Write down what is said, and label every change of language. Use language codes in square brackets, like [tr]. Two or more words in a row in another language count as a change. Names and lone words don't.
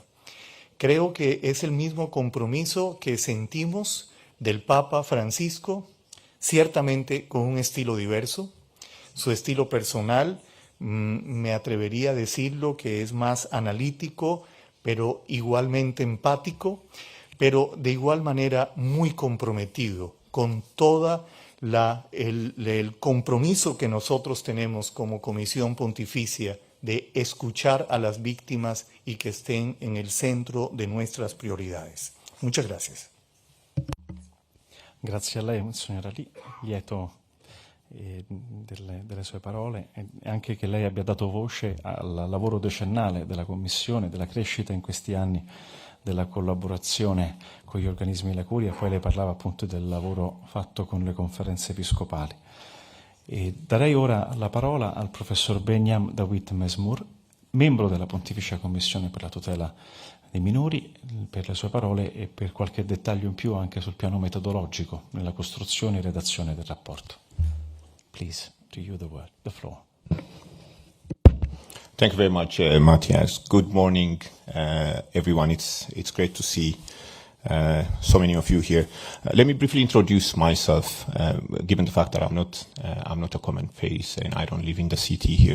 [es] Creo que es el mismo compromiso que sentimos del Papa Francisco, ciertamente con un estilo diverso, su estilo personal, me atrevería a decirlo que es más analítico, pero igualmente empático, pero de igual manera muy comprometido con toda el compromiso que nosotros tenemos como Comisión Pontificia de escuchar a las víctimas y que estén en el centro de nuestras prioridades. Muchas gracias. [it] Grazie a lei, Monsignora Li, lieto delle sue parole e anche che lei abbia dato voce al lavoro decennale della Commissione, della crescita in questi anni della collaborazione con gli organismi della Curia. Poi lei parlava appunto del lavoro fatto con le conferenze episcopali. E darei ora la parola al professor Benyam Dawit Mesmour, membro della Pontificia Commissione per la tutela dei minori, per le sue parole e per qualche dettaglio in più anche sul piano metodologico nella costruzione e redazione del rapporto. [en] Please, to you the floor. Thank you very much, Matthias. Good morning, everyone. It's great to see so many of you here. Let me briefly introduce myself, given the fact that I'm not a common face and I don't live in the city here.